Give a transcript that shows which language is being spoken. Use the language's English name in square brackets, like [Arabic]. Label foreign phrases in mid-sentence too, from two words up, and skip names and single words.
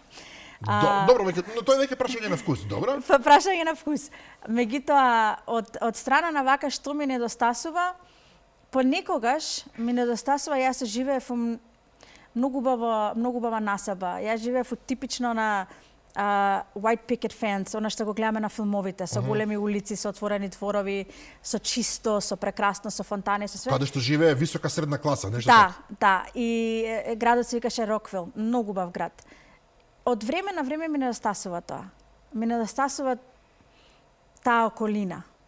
[Macedonian] Добро, но тоа е веќе прашање на вкус, добро? Прашање на вкус. Меѓутоа, од страна на вака што ми недостасува, понекогаш ми недостасува, јас живеев многу бава насаба. Јас живеев типично на [English] white picket fence, [Macedonian] она што го гледаме на филмовите, со големи улици, со отворени дворови, со чисто, со прекрасно, со фонтани, со све. Каде што живее висока средна класа, нешто така. така. Да, и градот се викаше Роквил, многу бав град. Од време на време ми недостасува тоа. Ми недостасува таа околина.